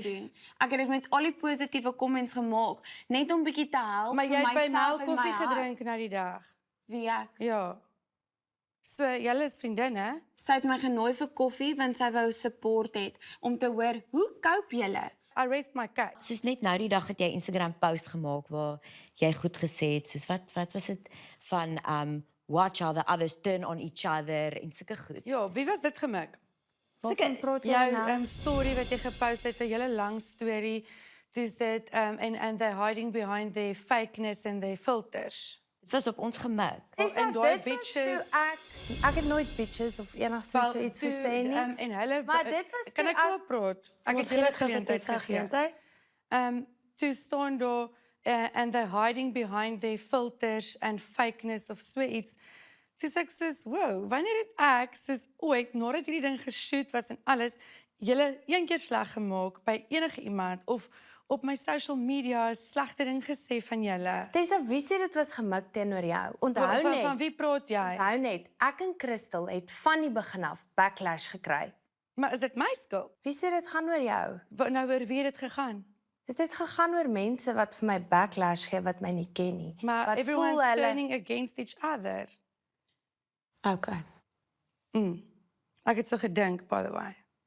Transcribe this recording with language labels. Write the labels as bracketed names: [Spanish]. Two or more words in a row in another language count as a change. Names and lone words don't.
[Afrikaans] gedoen. Ek het dit met al die positiewe comments gemaak net om bietjie te help Maar jy vir het by myself Mel en koffie my hart. gedrink na die dag. Wie ek? Ja. So, julle is vriendinne. Sy het my genooi vir koffie want sy wou support het om te hoor hoe cope julle? [English] I rest my case. [Afrikaans] Soos net nou die dag het jy Instagram post gemaak waar jy goed gesê het soos wat was dit van [English] watch how the others turn on each other [Afrikaans] en sulke goed. Ja, wie was dit gemik? Waarvan praat jy Jou nou? story wat jy gepost het, 'n hele lang storie. Dis dit [English] and they're hiding behind their fakeness and their filters. [Afrikaans] Dit was op ons gemik. En daai bitches. Ek het nooit bitches of enigsins so iets gesê nie. En hulle Maar dit was kan toe ek wel praat? Ek het julle geleentheid gegee. Toe staan daar [English] and they're hiding behind their filters and fakeness [Afrikaans] of so iets. Toe sê ek soos, wow, wanneer het ek soos ooit nadat hierdie ding geshoot was en alles, julle een keer sleg gemaak by enige iemand of op my [English] social media [Afrikaans] 'n slegte ding gesê van julle? Tessa, wie sê dit was gemik teenoor jou? Onthou Van net. wie praat jy? Onthou net, ek en Christel het van die begin af backlash gekry. Maar is dit my skuld? Wie sê dit gaan oor jou? Nou oor wie het dit gegaan? Dit het gegaan oor mense wat vir my backlash gee wat my nie ken nie. Maar wat [English] everyone's turning against each other. Okay. [Afrikaans] Ek het so gedink, [English] by the way.